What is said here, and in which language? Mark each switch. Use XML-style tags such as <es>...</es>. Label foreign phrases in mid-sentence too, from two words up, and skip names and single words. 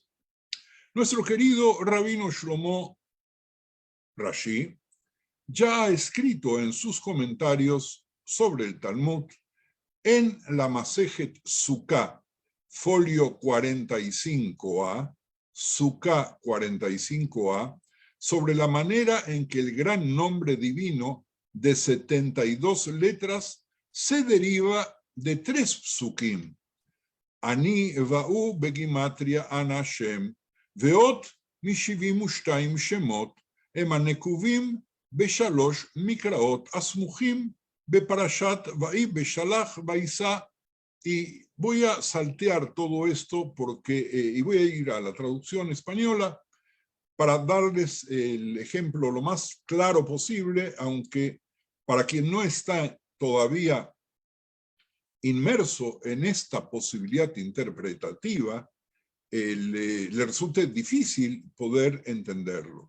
<es>Nuestro querido Rabino Shlomo Rashi ya ha escrito en sus comentarios sobre el Talmud en la Masejet Sukkah, folio 45a, Sukkah 45a, sobre la manera en que el gran nombre divino de 72 letras se deriva de 3 psukim.</es> <he>אני והו בגימטריא אנא השם, ואות מ-72 שמות, הם הנקובים בשלוש מקראות הסמוכים בפרשת ויהי בשלח ויישא.</he> <es>Y voy a saltear todo esto y voy a ir a la traducción española para darles el ejemplo lo más claro posible, aunque para quien no está todavía inmerso en esta posibilidad interpretativa, le resulte difícil poder entenderlo.</es>